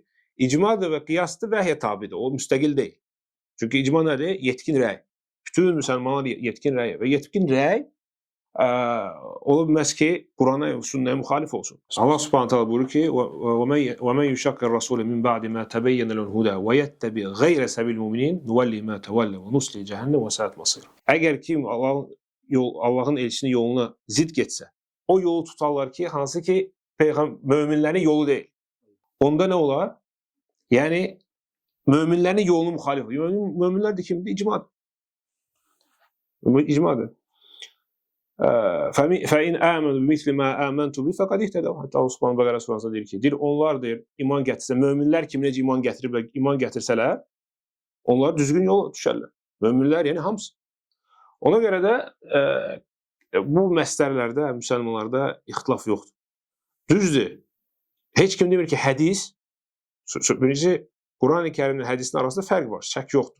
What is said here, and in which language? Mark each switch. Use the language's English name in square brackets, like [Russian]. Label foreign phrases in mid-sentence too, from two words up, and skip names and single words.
[Azerbaijani] İcmadır və qiyasdır, vəhyə tabidir. O müstəqil deyil. Çünki icma nədir? Yetkin rəy. Bütün müsəlmanlar yetkin rəy və yetkin rəy ola bilməz ki, Qurana və sünnəyə müxalif olsun. Allah Subhanahu taala buyurur ki: [Arabic] "وَمَن يُشَاقِقِ الرَّسُولَ مِن بَعْدِ مَا تَبَيَّنَ لَهُ الْهُدَىٰ وَيَتَّبِعْ غَيْرَ سَبِيلِ الْمُؤْمِنِينَ نُوَلِّهِ مَا تَوَلَّىٰ وَنُصْلِهِ جَهَنَّمَ وَسَاءَتْ مَصِيرًا." [Azerbaijani] Əgər kim Allahın elçisinin yoluna zid getsə, o yolu tutarlar ki, hansı ki möminlərin yolu deyil. Onda nə olar? Yəni möminlərin yolunu müxalif olur. Möminlər də kimdir? İcmadır. İcmadır. [Arabic] فَاِنْ آمَنُوا بِمِثْلِ مَا آمَنْتُ بِهِ فَقَدْ اِهْتَدَوْا. [Azerbaijani] Hətta Allah Subhanahu Bəqərə surəsində deyir ki, onlar deyir, iman gətirsə, möminlər kimi necə iman gətirsələr, onlar düzgün yola düşərlər. Möminlər, yəni hamısı. Ona görə də bu məsələlərdə, müsəlmanlarda ixtilaf yoxdur. Düzdür, heç kim demir ki, hədis, birincisi, Quran-ı Kərimlə hədisin arasında fərq var, şək yoxdur.